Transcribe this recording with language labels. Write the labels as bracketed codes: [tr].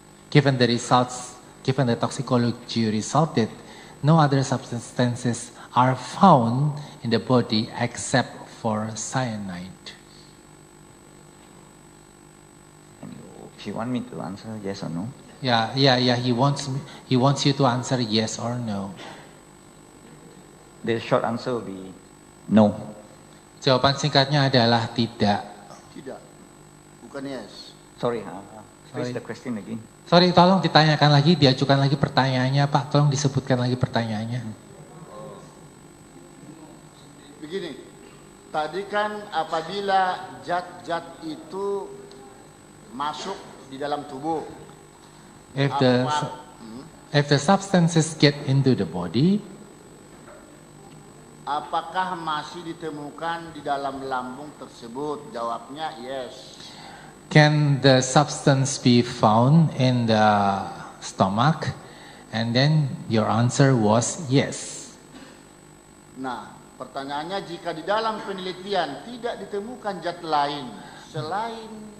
[en] Given the results, given the toxicology result that no other substances are found in the body except for cyanide. If you want me to answer yes or no? Yeah. He wants you to answer yes or no. The short answer will be no. [id] Jawaban singkatnya adalah tidak. Tidak, bukan yes. [en] Sorry, Sorry. raise the question again. [id] Sorry, tolong ditanyakan lagi, diajukan lagi pertanyaannya, Pak. Tolong disebutkan lagi pertanyaannya. Begini, tadi kan apabila zat-zat itu masuk di dalam tubuh, [en] If the substances get into the body, [id] apakah masih ditemukan di dalam lambung tersebut? Jawabnya yes. [en] can the substance be found in the stomach? And then your answer was yes. [id] Nah, pertanyaannya, jika di dalam penelitian tidak ditemukan zat lain selain